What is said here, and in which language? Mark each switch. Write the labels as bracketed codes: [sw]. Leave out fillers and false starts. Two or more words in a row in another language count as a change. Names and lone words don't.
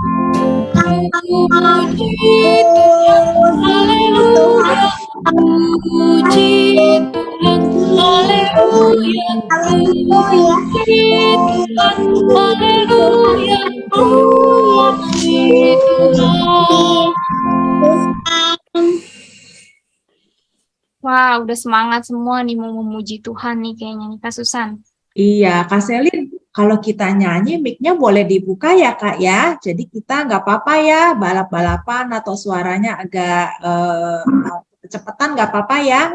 [id] Puji Tuhan, haleluya. Puji Tuhan, haleluya. Puji Tuhan, haleluya. Puji Tuhan. Wah, udah semangat semua nih mau memuji Tuhan nih kayaknya nih Kak Susan. Iya, Kak Selin, kalau kita nyanyi mic-nya boleh dibuka ya Kak ya. Jadi kita nggak apa-apa ya, balap-balapan atau suaranya agak kecepatan nggak apa-apa ya.